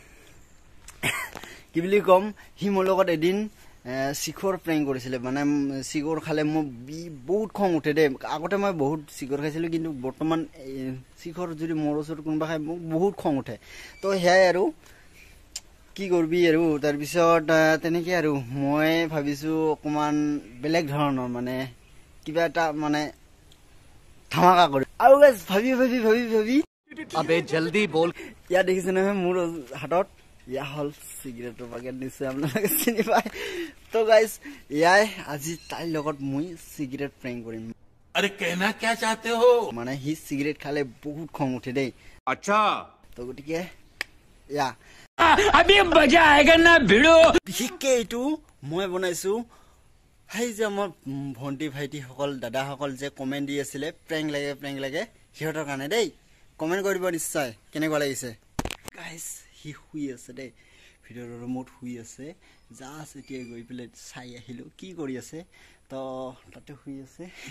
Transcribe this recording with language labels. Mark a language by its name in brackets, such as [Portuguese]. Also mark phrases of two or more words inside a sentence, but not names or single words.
[Assamese] কি বুলি কম হি মোৰ লগত এদিন শিখৰ প্ৰেংক কৰিছিলে মানে শিখৰ খালে মই বহুত খং উঠে দে আগতে মই বহুত শিখৰ খাইছিলো কিন্তু বৰ্তমান শিখৰ যদি মোৰ ওচৰত কোনোবা খাই মোক বহুত খং উঠে তো হেয়াই আৰু কি কৰবি আৰু তাৰ পিছত তেনেকে আৰু মই ভাবিছো অকমান বেলেগ ধৰণৰ মানে কিবা এটা মানে ধামাকা কৰি আৰু গাইস ভাবি [Hindi] अबे जल्दी बोल [Assamese] ইয়া দেখিছে নহয় মোৰ হাতত ইয়া হল সিগাৰেটৰ পেকেট নিশ্চয় আপোনালোকে চিনি পায় তো গাইস ইয়াই আজি তাইৰ লগত মই সিগাৰেট প্ৰেংক কৰিম [Hindi] अरे कहना क्या चाहते हो [Assamese] মানে হি সিগাৰেট খালে বহুত খং উঠে দেই [Hindi] अच्छा [Assamese] তো গটিকে ইয়া [Hindi] अभी मजा आएगा ना भिड़ो [Assamese] বিশেষকে এইটো মই বনাইছো হাই যে আমাৰ ভন্টি ভাইটি সকল দাদা সকল যে কমেন্ট দি আছিল প্ৰেংক লাগে সিহঁতৰ কাৰণে দেই কমেন্ট কৰিব নিশ্চয় কেনেকুৱা লাগিছে গাইস হি হুই আছে দেই ভিডিওৰ ৰুমত হুই আছে জাস্ট এতিয়া গৈ পেলাই চাই আহিলো কি কৰি আছে তো তাতে হুই আছে